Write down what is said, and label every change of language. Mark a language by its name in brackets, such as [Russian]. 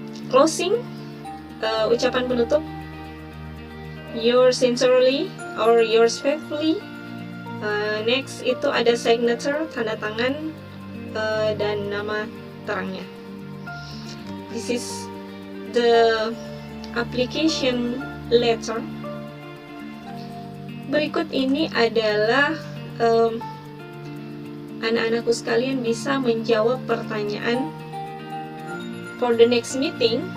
[English] Closing, [Indonesian] ucapan penutup, [English] yours sincerely or yours faithfully. [Indonesian] Next itu ada signature, tanda tangan, dan nama terangnya. [English] This is the application letter. [Indonesian] Berikut ini adalah anak-anakku sekalian bisa menjawab pertanyaan [English] for the next meeting.